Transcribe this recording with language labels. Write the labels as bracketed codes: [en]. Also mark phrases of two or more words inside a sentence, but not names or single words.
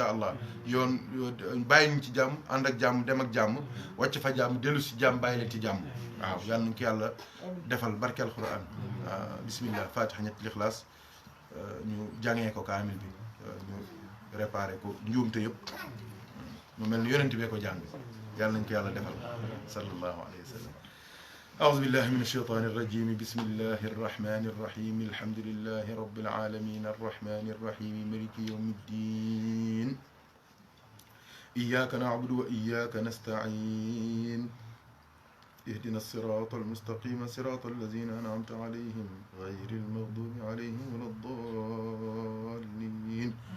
[wo] allah yoon bàyyi ñu ci jàmm ànd ak jàmm dem ak jàmm wàcc fa jàmm dellu si jàmm bàyyi leen ci jàmm waaw yàlla nañ ko yàlla defal barke alquran bismillah fatiha ñetti lixlaas ñu jàngee ko kaamil bi ñu réparé ko njuumte yëpp mu mel ni yonent bee ko jàng yàlla nañ ko yàlla defal [ar] صلى الله عليه وسلم أعوذ بالله من الشيطان الرجيم بسم الله الرحمن الرحيم الحمد لله رب العالمين الرحمن الرحيم مالك يوم الدين إياك نعبد وإياك نستعين اهدنا الصراط المستقيم صراط الذين أنعمت عليهم غير المغضوب عليهم ولا الضالين